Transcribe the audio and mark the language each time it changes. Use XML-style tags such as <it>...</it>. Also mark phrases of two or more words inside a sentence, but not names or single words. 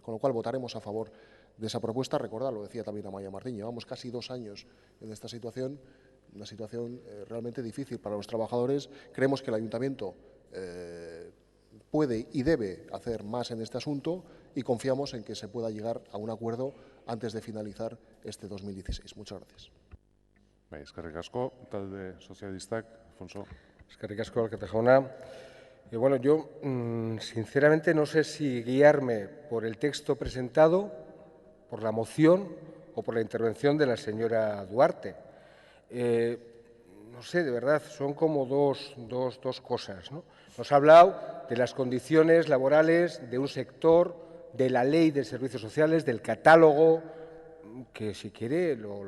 <es>Con lo cual votaremos a favor de esa propuesta. Recordar, lo decía también Amaia Martín, llevamos casi 2 años en esta situación. una situación realmente difícil para los trabajadores. Creemos que el Ayuntamiento puede y debe hacer más en este asunto y confiamos en que se pueda llegar a un acuerdo antes de finalizar este 2016. Muchas gracias.</es> <eu>Eskerrik asko, talde sozialistak, Alfonso. Eskerrik asko, alkate jauna.</eu> <es>Bueno, yo sinceramente no sé si guiarme por el texto presentado, por la moción o por la intervención de la señora Duarte. No sé, de verdad, son como dos cosas, ¿no? Nos ha hablado de las condiciones laborales de un sector, de la ley de servicios sociales, del catálogo, que si quiere lo</es>